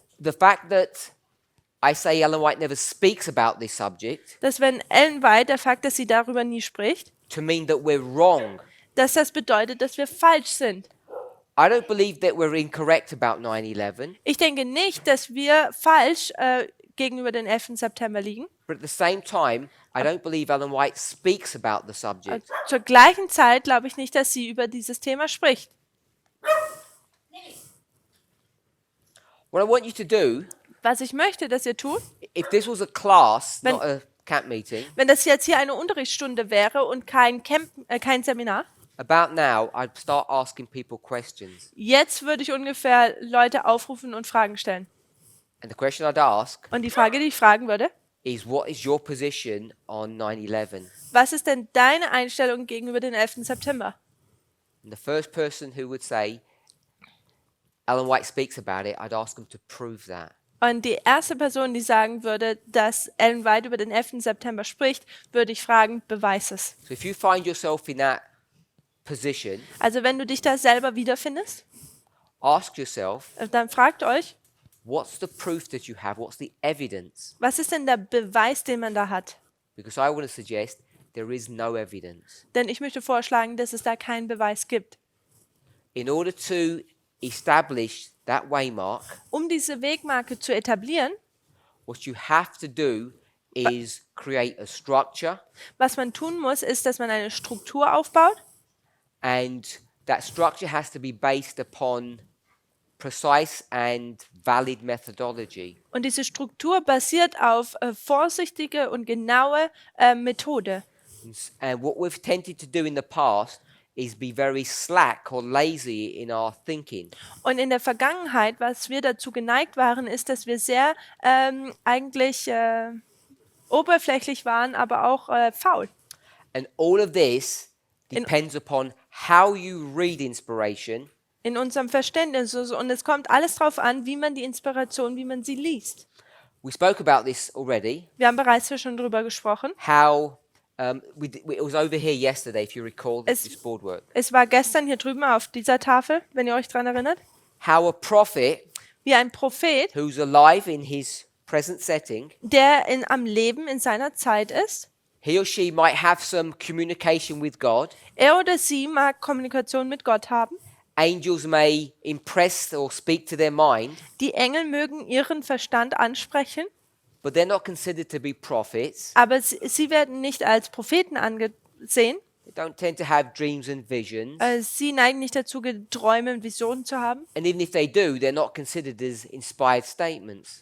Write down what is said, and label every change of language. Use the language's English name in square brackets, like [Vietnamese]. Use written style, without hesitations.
[English] the fact that I say Ellen White never speaks about this subject [German] dass wenn Ellen White, der Fakt, dass sie darüber nie spricht, [English] to mean that we're wrong. [German] dass das bedeutet, dass wir falsch sind. [English] I don't believe that we're incorrect about 9/11, [German] Ich denke nicht, dass wir falsch gegenüber den 11. September liegen. [English] but at the same time, I don't believe Ellen White speaks about the subject. [German] Zur gleichen Zeit glaube ich nicht, dass sie über dieses Thema spricht. [English] What I want you to do, [German] Was ich möchte, dass ihr tut, [English] if this was a class, [German] Wenn- [English] not a camp meeting, [German] wenn das jetzt hier eine Unterrichtsstunde wäre und kein Seminar, [English] about now, I'd start asking people questions. [German] jetzt würde ich ungefähr Leute aufrufen und Fragen stellen. [English] And the question I'd ask [German] Und die Frage, die ich fragen würde, [English] is, what is your position on 9/11? [German] was ist denn deine Einstellung gegenüber dem 11. September? [English] And the first person who would say, Ellen White speaks about it, I'd ask them to prove that. [German] Und die erste Person, die sagen würde, dass Ellen White über den 11. September spricht, würde ich fragen, beweis es. [English] So if you find yourself in that position, [German] Also wenn du dich da selber wiederfindest, [English] ask yourself, [German] dann fragt euch, [English] what's the proof that you have? What's the evidence? [German] was ist denn der Beweis, den man da hat? [English] Because I want to suggest there is no evidence. [German] Denn ich möchte vorschlagen, dass es da keinen Beweis gibt. [English] In order to establish that waymark, [German] Um diese Wegmarke zu etablieren, [English] what you have to do is create a structure, [German] was man tun muss, ist, dass man eine Struktur aufbaut. [English] and that structure has to be based upon precise and valid methodology. [German] Und diese Struktur basiert auf vorsichtige und genaue Methode. [English] And what we've tended to do in the past is be very slack or lazy in our thinking. [German] Und in der Vergangenheit, was wir dazu geneigt waren, ist, dass wir sehr eigentlich oberflächlich waren, aber auch faul. [English] And all of this depends upon how you read inspiration [German] In unserem Verständnis. Und es kommt alles darauf an, wie man die Inspiration, wie man sie liest. [English] We spoke about this already, [German] Wir haben bereits schon darüber gesprochen. [English] how it was over here yesterday, if you recall [German] Es- [English] this board work. [German] Es war gestern hier drüben auf dieser Tafel, wenn ihr euch daran erinnert, [English] How a prophet [German] wie ein Prophet, [English] who's alive in his present setting, [German] der am Leben in seiner Zeit ist, [English] he or she might have some communication with God. [German] er oder sie mag Kommunikation mit Gott haben. [English] Angels may impress or speak to their mind, [German] Die Engel mögen ihren Verstand ansprechen, [English] but they're not considered to be prophets. [German] aber sie werden nicht als Propheten angesehen. [English] They don't tend to have dreams and visions. [German] Sie neigen nicht dazu, Träume und Visionen zu haben. [English] And even if they do, they're not considered as inspired statements.